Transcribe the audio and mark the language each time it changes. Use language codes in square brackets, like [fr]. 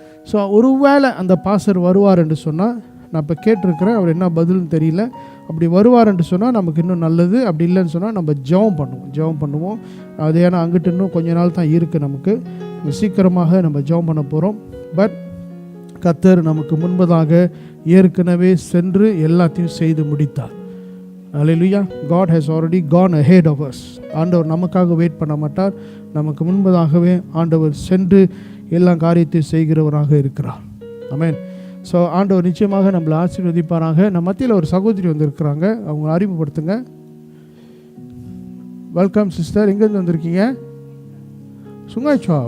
[ta] So ஒருவேளை அந்த pastor வருவார் என்று சொன்னால், நான் இப்போ கேட்டிருக்கிறேன், அவர் என்ன பதில்னு தெரியல, அப்படி வருவார் என்று சொன்னால் நமக்கு இன்னும் நல்லது. அப்படி இல்லைன்னு சொன்னால் நம்ம ஜெபம் பண்ணுவோம். அது ஏன்னா அங்கிட்டு இன்னும் கொஞ்ச நாள் தான் இருக்குது, நமக்கு சீக்கிரமாக நம்ம ஜெபம் பண்ண போகிறோம். பட் கர்த்தர் நமக்கு முன்பதாக ஏற்கனவே சென்று எல்லாத்தையும் செய்து முடித்தார். [en] Hallelujah. God has already gone ahead of us. [ta] ஆண்டவர் நமக்காக வெயிட் பண்ண மாட்டார். நமக்கு முன்பதாகவே ஆண்டவர் சென்று எல்லா காரியத்தையும் செய்கிறவராக இருக்கிறார். ஆமென். ஸோ ஆண்டவர் நிச்சயமாக நம்மளை ஆசீர்வதிப்பாராக. நம்ம மத்தியில் ஒரு சகோதரி வந்திருக்கிறாங்க, அவங்க அறிமுகப்படுத்துங்க. Welcome sister. எங்கேருந்து வந்திருக்கீங்க? சுங்காய்ச்சா.